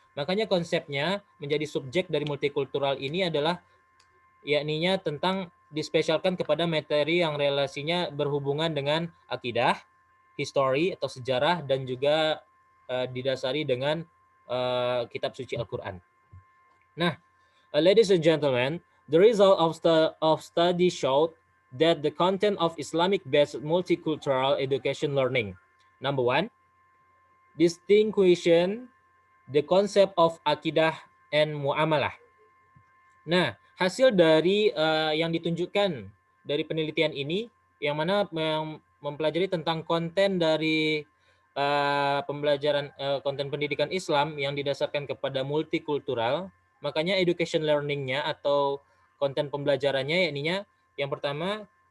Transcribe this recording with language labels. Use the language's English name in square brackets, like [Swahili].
[Indonesian] Makanya konsepnya menjadi subjek dari multikultural ini adalah yakninya tentang dispesialkan kepada materi yang relasinya berhubungan dengan akidah, history atau sejarah, dan juga didasari dengan kitab suci Al-Quran. [English] Nah, ladies and gentlemen, the result of study showed that the content of Islamic-based multicultural education learning, number one, distinguishing the concept of akidah and muamalah. [Indonesian] Nah, hasil dari yang ditunjukkan dari penelitian ini, yang mana mempelajari tentang konten dari pembelajaran konten pendidikan Islam yang didasarkan kepada multikultural, makanya education learning-nya atau konten pembelajarannya yakninya yang pertama